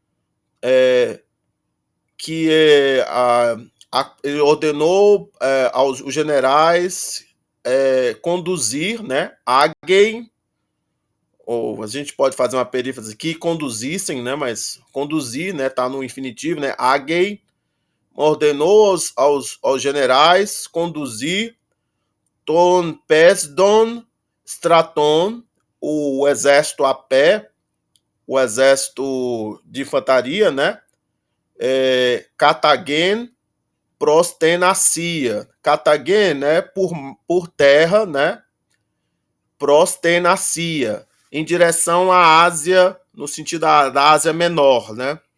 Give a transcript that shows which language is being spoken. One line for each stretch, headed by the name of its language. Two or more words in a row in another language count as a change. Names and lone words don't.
Portuguese: que ele ordenou aos os generais conduzir, né, Agem, ou a gente pode fazer uma perífrase aqui, conduzissem, né, mas conduzir, né, tá no infinitivo, né, Agem, ordenou aos generais conduzir
Greek: τὸν πεζὸν στρατόν,
Portuguese: o exército a pé, o exército de infantaria, né,
Greek: κατὰ γῆν πρὸς τὴν Ἀσίαν.
Portuguese: Catagen, né, por terra, né, prostenacia, em direção à Ásia, no sentido da Ásia Menor, né,